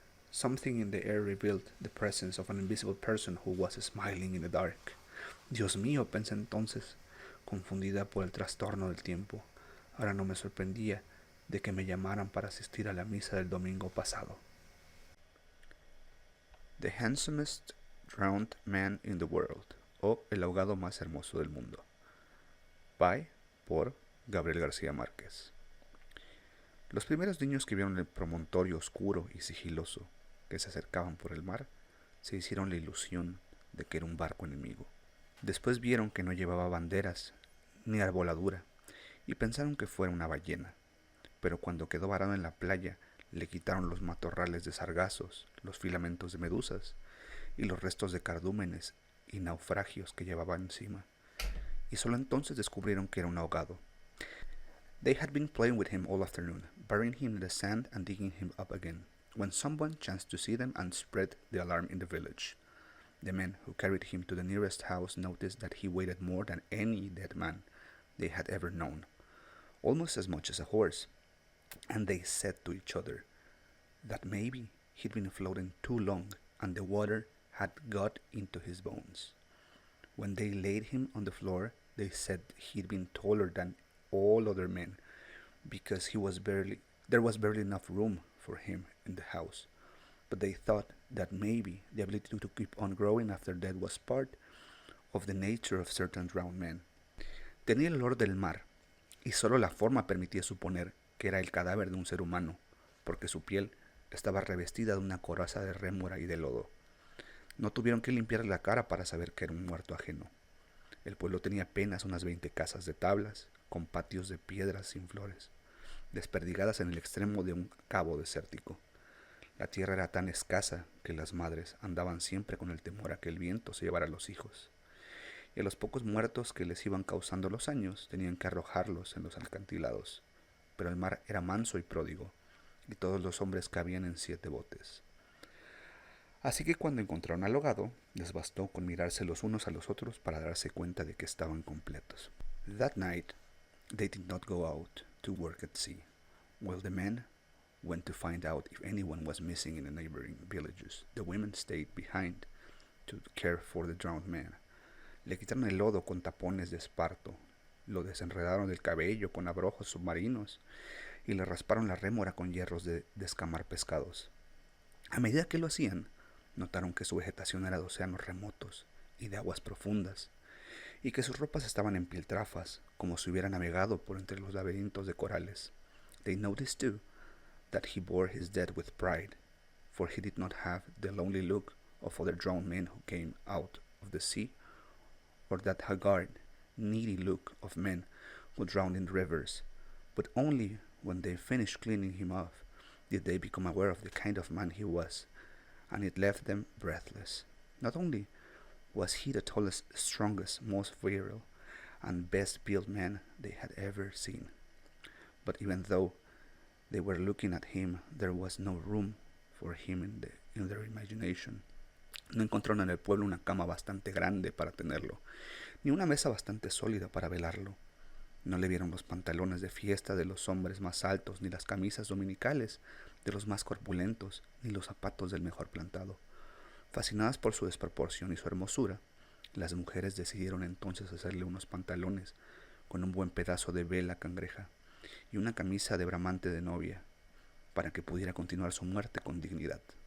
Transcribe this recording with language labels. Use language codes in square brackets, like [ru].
[en] Something in the air revealed the presence of an invisible person who was smiling in the dark. [es] Dios mío, pensé entonces, confundida por el trastorno del tiempo. Ahora no me sorprendía de que me llamaran para asistir a la misa del domingo pasado. [en] The Handsomest Drowned Man in the World, [es] o El ahogado más hermoso del mundo. Por Gabriel García Márquez. Los primeros niños que vieron el promontorio oscuro y sigiloso que se acercaban por el mar se hicieron la ilusión de que era un barco enemigo. Después vieron que no llevaba banderas ni arboladura y pensaron que fuera una ballena. Pero cuando quedó varado en la playa, le quitaron los matorrales de sargazos, los filamentos de medusas y los restos de cardúmenes y naufragios que llevaba encima, y solo entonces descubrieron que era un ahogado. [en] They had been playing with him all afternoon, burying him in the sand and digging him up again, when someone chanced to see them and spread the alarm in the village. The men who carried him to the nearest house noticed that he weighed more than any dead man they had ever known, almost as much as a horse, and they said to each other that maybe he'd been floating too long and the water had got into his bones. When they laid him on the floor, they said he'd been taller than all other men because there was barely enough room for him in the house. But they thought that maybe the ability to keep on growing after death was part of the nature of certain drowned men. [es] Tenía el olor del mar, y solo la forma permitía suponer que era el cadáver de un ser humano, porque su piel estaba revestida de una coraza de rémora y de lodo. No tuvieron que limpiarle la cara para saber que era un muerto ajeno. El pueblo tenía apenas unas 20 casas de tablas, con patios de piedras sin flores, desperdigadas en el extremo de un cabo desértico. La tierra era tan escasa que las madres andaban siempre con el temor a que el viento se llevara a los hijos, y a los pocos muertos que les iban causando los años tenían que arrojarlos en los acantilados. Pero el mar era manso y pródigo, y todos los hombres cabían en 7 botes. Así que cuando encontraron al ahogado, les bastó con mirarse los unos a los otros para darse cuenta de que estaban completos. [en] That night, they did not go out to work at sea, while the men went to find out if anyone was missing in the neighboring villages. The women stayed behind to care for the drowned man. [es] Le quitaron el lodo con tapones de esparto, lo desenredaron del cabello con abrojos submarinos y le rasparon la rémora con hierros de descamar pescados. A medida que lo hacían, notaron que su vegetación era de océanos remotos y de aguas profundas, y que sus ropas estaban en piltrafas, como si hubiera navegado por entre los laberintos de corales. [en] They noticed, too, that he bore his dead with pride, for he did not have the lonely look of other drowned men who came out of the sea, or that haggard, needy look of men who drowned in rivers, but only when they finished cleaning him off did they become aware of the kind of man he was, and it left them breathless. Not only was he the tallest, strongest, most virile, and best built man they had ever seen, but even though they were looking at him, there was no room for him in their imagination. [es] No encontraron en el pueblo una cama bastante grande para tenerlo, ni una mesa bastante sólida para velarlo. No le vieron los pantalones de fiesta de los hombres más altos, ni las camisas dominicales de los más corpulentos, ni los zapatos del mejor plantado. Fascinadas por su desproporción y su hermosura, las mujeres decidieron entonces hacerle unos pantalones con un buen pedazo de vela cangreja y una camisa de bramante de novia, para que pudiera continuar su muerte con dignidad.